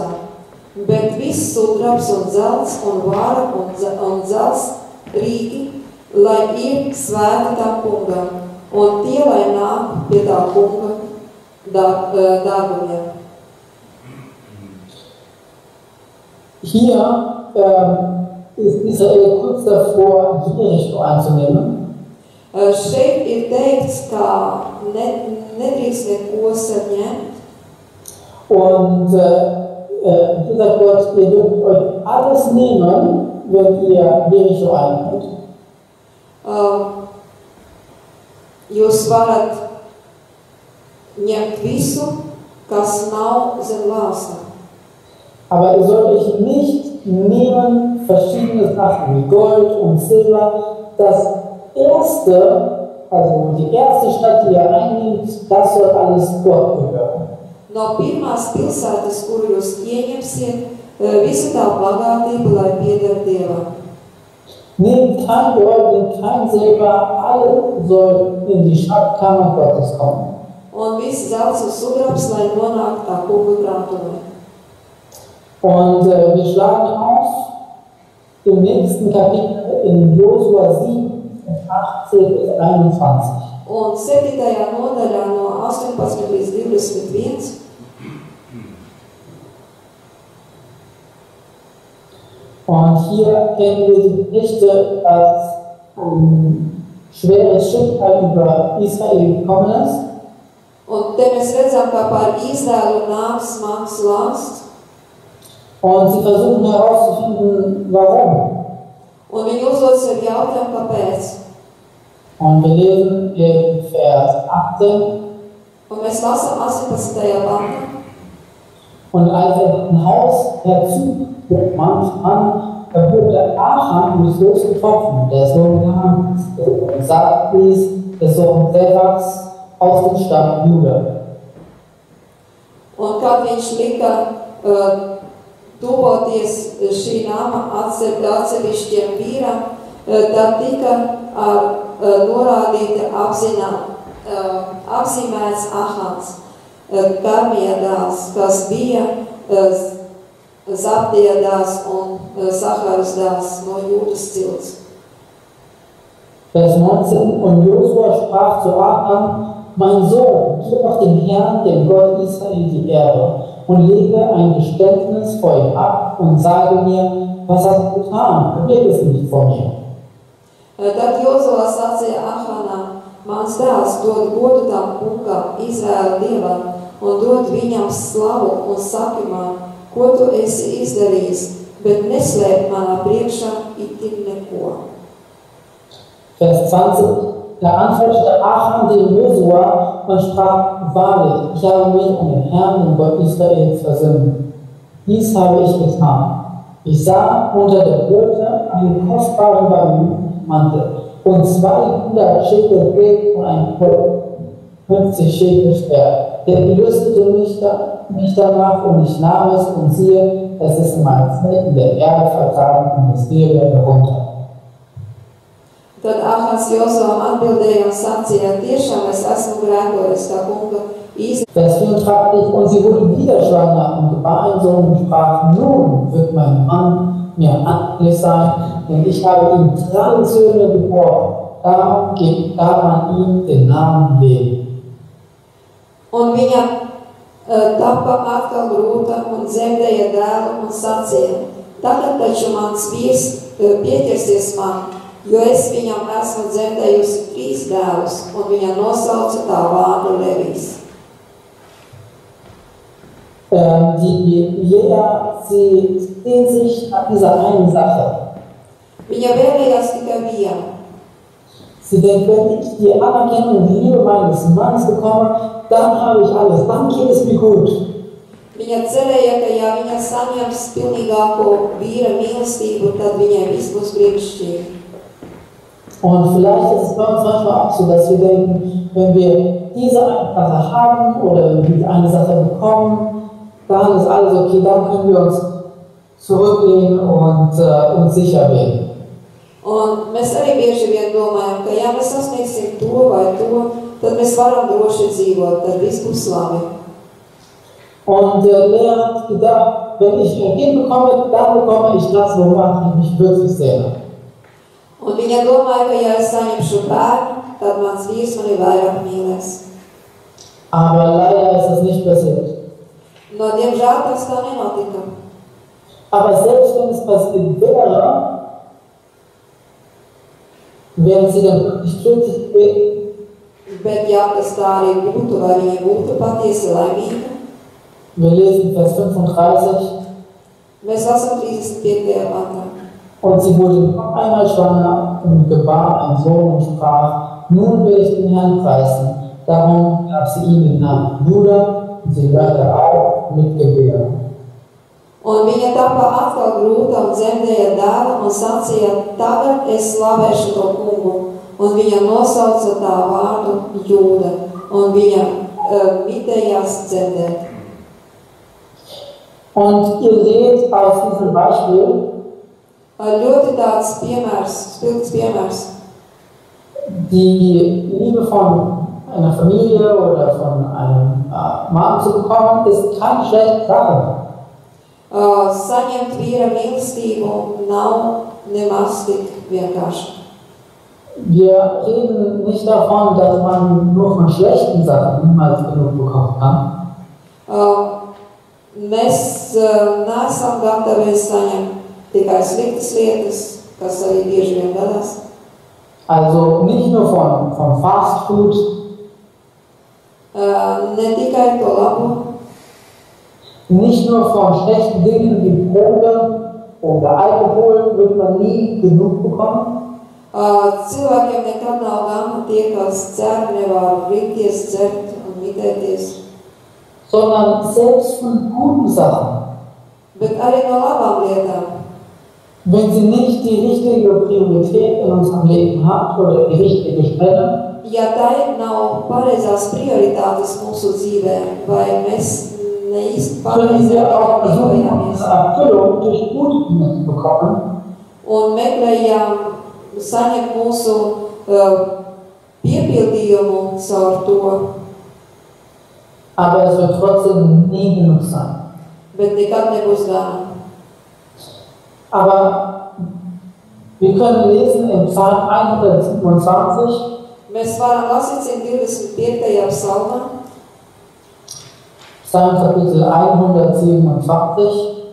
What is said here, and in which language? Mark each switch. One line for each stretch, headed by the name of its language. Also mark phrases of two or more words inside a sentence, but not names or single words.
Latvian: Bet viss sudrabs un zelts un vara un zelts rīki, lai ir svēti tam kungam, un tie, lai nāk pie tā kunga dārgumiem.
German: Hier ist Israel kurz davor, Jericho einzunehmen.
Latvian: Šeit ir teikts, ka nedrīkst neko saņemt.
German: Und dieser Gott, ihr dürft euch alles nehmen, wenn ihr Jericho einnimmt.
Latvian: Jūs varat ņemt visu, kas nav zem lāsta.
German: Aber ihr sollt euch nicht nehmen verschiedene Sachen wie Gold und Silber. Das erste, also die erste Stadt, die ihr einnimmt, das soll alles Gott gehören.
Latvian: No pirmās pilsētas, kuru jūs ieņemsiet, visa tā bagātība, lai pieder Dievam.
German: Nehmt kein Gold, nehmt kein Silber, alle soll in die Schatzkammer Gottes kommen.
Latvian: Un viss zelts un sudrabs, lai nonāktu tā kunga krātuvē.
German: Und wir schlagen auf im nächsten Kapitel in Josua 7, 18 bis 21.
Latvian: Un 7. nodaļā no 18 līdz 21.
German: Und hier kennen wir die Geschichte, als ein schweres Schicksal über Israel gekommen ist.
Latvian: Un te mēs redzam, kā par Izraēlu nāk smags lāsts.
German: Und sie versuchen herauszufinden, warum.
Latvian: Un viņi uzdod sev jautājumu, kāpēc.
German: Und wir lesen in Vers 18.
Latvian: Un mēs lasām 18. pantā.
German: Und als ein Haus herzugewandt wurde Achan mich losgetroffen, der Sohn Gams, und Sakis, der Sohn Serachs, aus dem Stamm Juda.
Latvian: Un kad viņš lika tuvoties šī nama atsevišķiem vīram, tad tika norādīta apzīmēts Ahans, Karmija dēls, kas bija Zabdija dēls un Saharas dēls no Jūdas cilts.
German: Vers 19. Und Josua sprach zu Achan: Mein Sohn, gib doch dem Herrn, dem Gott Israel, die Ehre und lege ein Geständnis vor ihm ab und sage mir, was hast du getan? Verberg es nicht vor mir.
Latvian: Tad Jozua sacīja Ahanam: Mans dēls dod godu tam kungam, Izraēla dievam, un dod viņam slavu un saki man, ko tu esi izdarījis, bet neslēp manā priekšā itin neko.
German: Vers 20. Da antwortete Achan dem Josua und sprach: Wahrlich, ich habe mich an den Herrn, den Gott Israels, versündigt. Dies habe ich getan. Ich sah unter der Gürtel einen kostbaren Mantel und 200 Schekel Geld und ein 50 Schekel Schwert. Der gelüstete mich danach und ich nahm es und siehe, es ist in meinem Feld in der Erde vergraben und es fiel herunter.
Latvian: Tad Ahans Jozuam atbildēja un sacīja: Tiešām es esmu grēkojis tā kunga Izraēla.
German: Vers 34. Und sie wurde wieder schwanger und gebar einen Sohn und sprach: Nun wird mein Mann mir anhänglich sein, denn ich habe ihm 3 Söhne geboren. Darum gab man ihm den Namen Levi.
Latvian: Un viņa tapa atkal grūta un dzemdēja dēlu un sacīja: Tagad taču mans vīrs pieķersies man, jo es viņam esmu dzemdējusi 3 dēlus, un viņa nosauca tā vārdu Levijs.
German: Die Jeder, sie sehen sich an dieser einen Sache.
Latvian: Viņa vēlējās tikai vienu.
German: Sie denkt, wenn ich die Anerkennung und die Liebe meines Mannes bekomme, dann habe ich alles, dann geht es mir gut.
Latvian: Viņa cerēja, ka ja viņa saņems pilnīgāko vīra mīlestību, tad viņai viss būs brīnišķīgi.
German: Und vielleicht ist es bei uns manchmal auch so, dass wir denken, wenn wir diese eine Sache haben oder wenn wir eine Sache bekommen, dann ist alles okay, dann können wir uns zurücklehnen und uns sicher werden.
Latvian: Un mēs arī bieži vien domājam, ka ja mēs sasniegsim to vai to, tad mēs varam droši dzīvot, tad viss būs labi.
German: Und Lea hat gedacht, wenn ich ein Kind bekomme, dann bekomme ich das, woran ich mich wirklich sehne.
Latvian: Un viņa domāja, ka ja es saņemšu bērnu, tad mans vīrs mani vairāk mīlēs.
German: Aber leider ist es nicht passiert.
Latvian: No diemžēl tas tā nenotika.
German: Aber selbst wenn es passiert wäre, wären sie dann wirklich glücklich gewesen.
Latvian: Bet ja tas tā arī būtu, vai viņa būtu patiesi laimīga,
German: Wir lesen Vers 35.
Latvian: mēs lasām 35. pantā.
German: Und sie wurde noch einmal schwanger und gebar einen Sohn und sprach: Nun will ich den Herrn preisen. Darum gab sie ihm den Namen Juda und sie hörte auf mit Gebären.
Latvian: Un viņa tapa atkal grūta un dzemdēja dēlu un sacīja: Tagad es slavēšu to kungu. Un viņa nosauca tā vārdu Jūda, un viņa mitējās dzemdēt.
German: Und ihr seht aus diesem Beispiel,
Latvian: Ļoti tāds piemērs, spilgts piemērs.
German: die Liebe von einer Familie oder von einem Mann zu bekommen, ist keine schlechte Sache.
Latvian: Saņemt vīra mīlestību nav nemaz tik vienkārši.
German: Wir reden nicht davon, dass man nur von schlechten Sachen niemals genug bekommen kann.
Latvian: Mēs neesam gatavi saņemt tikai sliktas lietas, kas arī bieži vien gadās.
German: Also nicht nur von
English: Fast Food,
Latvian: Ne tikai to labu,
German: nicht nur von schlechten Dingen wie Drogen oder Alkohol wird man nie genug bekommen.
Latvian: Cilvēkiem nekad nav gana tie, kas dzer, nevar rikties, dzert un mitēties.
German: Sondern selbst von guten Sachen.
Latvian: Bet arī no labām lietām.
German: Wenn sie nicht die richtige Priorität in unserem Leben hat oder die richtige Stelle,
Latvian: Ja tai nav pareizās prioritātes mūsu dzīvē, vai mēs neīsti
German: können wir auch versuchen,
Latvian: rīkojamies
German: diese Erfüllung durch gute Dinge zu bekommen.
Latvian: un meklējām saņemt mūsu piepildījumu caur to,
German: Aber es wird trotzdem nie genug sein.
Latvian: bet nekad nebūs gana.
German: Aber wir können lesen im Psalm 127,
Latvian: Mēs varam lasīt 125. psalmā,
German: Psalm Kapitel 127,